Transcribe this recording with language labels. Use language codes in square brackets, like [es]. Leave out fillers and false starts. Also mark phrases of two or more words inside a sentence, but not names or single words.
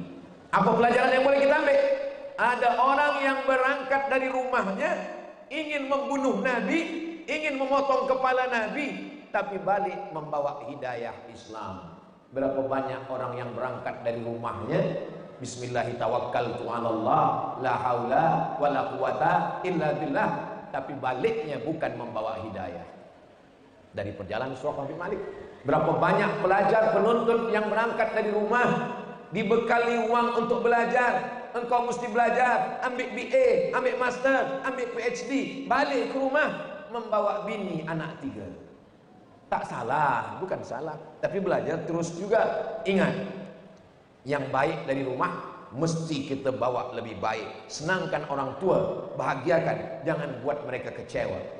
[ms] Apa pelajaran yang boleh kita ambil? Ada orang yang berangkat dari rumahnya ingin membunuh Nabi, ingin memotong kepala Nabi, tapi balik membawa hidayah Islam. Berapa banyak orang yang berangkat dari rumahnya, Bismillahirrahmanirrahim, [ar] لا حول ولا قوة إلا بالله, [ms] tapi baliknya bukan membawa hidayah. Dari perjalanan Suraqah bin Malik, berapa banyak pelajar penuntut yang berangkat dari rumah, dibekali uang untuk belajar. Engkau mesti belajar, ambil BA, ambil master, ambil PhD, balik ke rumah membawa bini anak 3. Tak salah, bukan salah, tapi belajar terus juga. Ingat, yang baik dari rumah mesti kita bawa lebih baik. Senangkan orang tua, bahagiakan, jangan buat mereka kecewa.